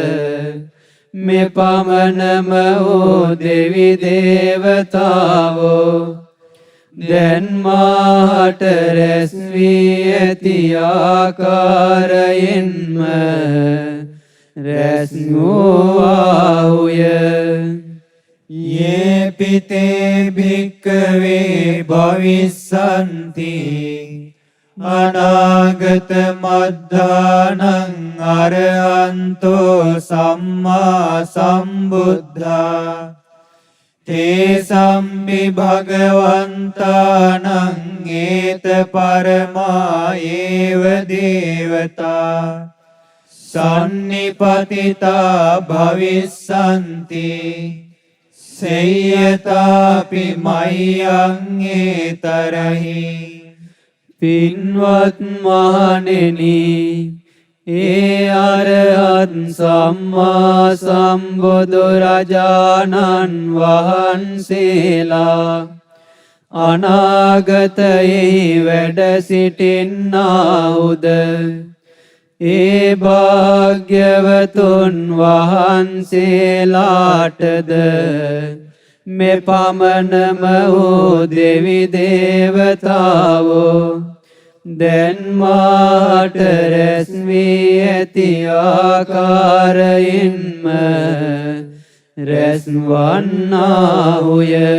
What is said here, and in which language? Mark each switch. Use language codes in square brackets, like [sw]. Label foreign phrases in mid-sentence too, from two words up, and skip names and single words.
[si] මෙපමණම වූ දෙවි දේවතාවෝ දැන් මාහට රැස් වී ඇති ආකාරයෙන්ම රැස් වූවාහුය. [pi] යේපිතේ භික්ඛවේ භවිස්සන්ති අනාගත මද්ධානං අරහන්තෝ සම්මා සම්බුද්ධා තේසම්පි භගවන්තානං ඒත පරමායේව දේවතා සන්නිපතිතා භවිස්සන්ති සේයතාපි මය්‍යං ඒතරහි. [si] පින්වත් මහණෙනි, ඒ අරහත් සම්මා සම්බුදුරජාණන් වහන්සේලා අනාගතයෙහි වැඩ සිටින්නාහුද ඒ භාග්‍යවතුන් වහන්සේලාටද මෙපමණම වූ දෙවි දේවතාවෝ දැන් මාට රැස් වී ඇති ආකාරයෙන්ම රැස් වන්නාහුය.